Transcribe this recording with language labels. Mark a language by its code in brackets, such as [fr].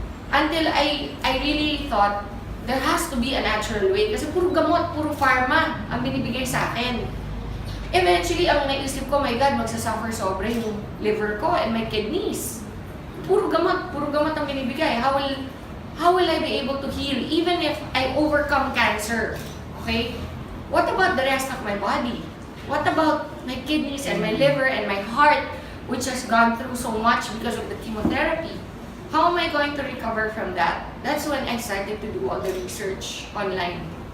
[en] Until I really thought, there has to be a natural way. [tl] Kasi puro gamot, puro pharma ang binibigay sa akin. Eventually, ang naisip ko, my God, magsasuffer sobra yung liver ko [en] and my kidneys. [tl] Puro gamot ang binibigay. [en] How will I be able to heal even if I overcome cancer? Okay? What about the rest of my body? What about my kidneys and my liver and my heart, which has gone through so much because of the chemotherapy? How am I going to recover from that? That's when I started to do all the research online.